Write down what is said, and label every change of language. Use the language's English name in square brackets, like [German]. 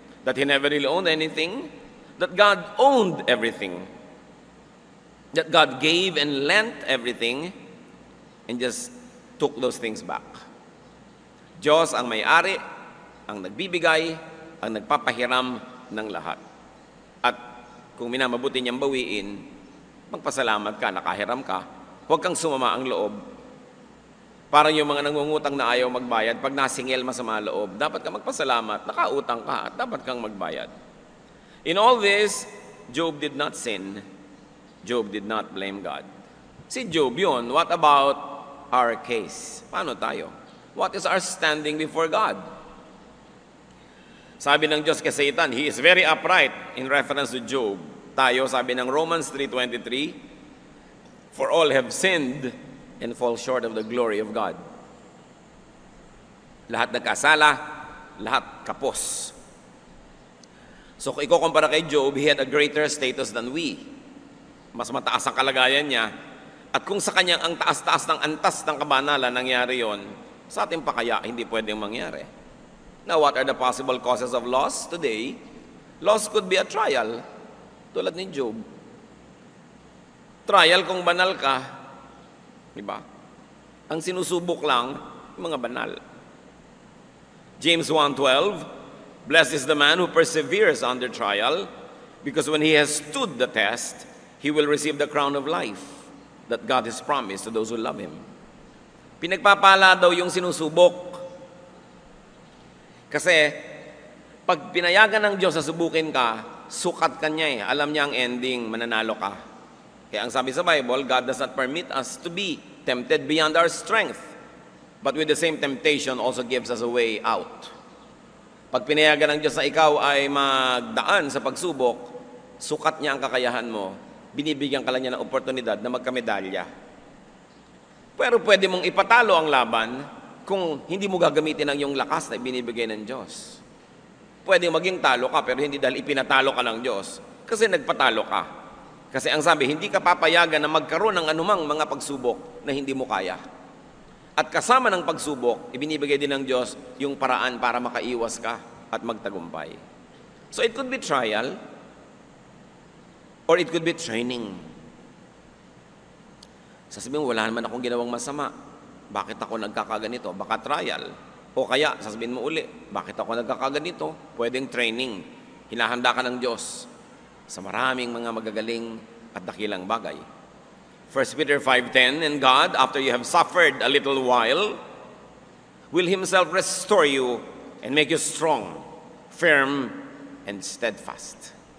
[English] That he never really owned anything, that God owned everything, that God gave and lent everything, and just took those things back. [Filipino] Diyos ang may-ari, ang nagbibigay, ang nagpapahiram ng lahat. At kung minamabuti niyang bawiin, magpasalamat ka, nakahiram ka, huwag kang sumama ang loob. Parang yung mga nangungutang na ayaw magbayad, pag nasingil masama loob, dapat ka magpasalamat, nakautang ka, at dapat kang magbayad. [English] In all this, Job did not sin. Job did not blame God. [Filipino] Si Job yun, [English] what about our case? [Filipino] Paano tayo? [English] What is our standing before God? [Filipino] Sabi ng Diyos kay Satan, [English] he is very upright in reference to Job. [Filipino] Tayo, sabi ng [English] Romans 3:23, for all have sinned and fall short of the glory of God. [Filipino] Lahat nagkasala, lahat kapos. So kung ikukumpara kay Job, [English] he had a greater status than we. [Filipino] Mas mataas ang kalagayan niya. At kung sa kanyang ang taas-taas ng antas ng kabanalan nangyari yon, sa atin pa kaya hindi pwedeng mangyari. [English] Now, what are the possible causes of loss today? Loss could be a trial, [Filipino] tulad ni Job. Trial kung banal ka, di ba? Ang sinusubok lang, yung mga banal. [English] James 1:12, blessed is the man who perseveres under trial, because when he has stood the test, he will receive the crown of life that God has promised to those who love Him. [Filipino] Pinagpapala daw yung sinusubok. Kasi, pag pinayagan ng Diyos na subukin ka, sukat ka niya eh. Alam niya ang ending, mananalo ka. Kaya ang sabi sa [English] Bible, God does not permit us to be tempted beyond our strength. But with the same temptation also gives us a way out. [Filipino] Pag pinayagan ng Diyos na ikaw ay magdaan sa pagsubok, sukat niya ang kakayahan mo, binibigyan ka lang niya ng oportunidad na magkamedalya. Pero pwede mong ipatalo ang laban kung hindi mo gagamitin ang iyong lakas na ibinibigay ng Diyos. Pwede maging talo ka, pero hindi dahil ipinatalo ka ng Diyos. Kasi nagpatalo ka. Kasi ang sabi, hindi ka papayagan na magkaroon ng anumang mga pagsubok na hindi mo kaya. At kasama ng pagsubok, ibinibigay din ng Diyos yung paraan para makaiwas ka at magtagumpay. [English] So it could be trial. Or it could be training. [Filipino] Sasabihin mo, wala naman akong ginawang masama. Bakit ako nagkakaganito? Baka trial. O kaya, sasabihin mo uli, bakit ako nagkakaganito? Pwedeng training. Hinahanda ka ng Diyos sa maraming mga magagaling at dakilang bagay. [English] 1 Peter 5:10, and God, after you have suffered a little while, will Himself restore you and make you strong, firm, and steadfast.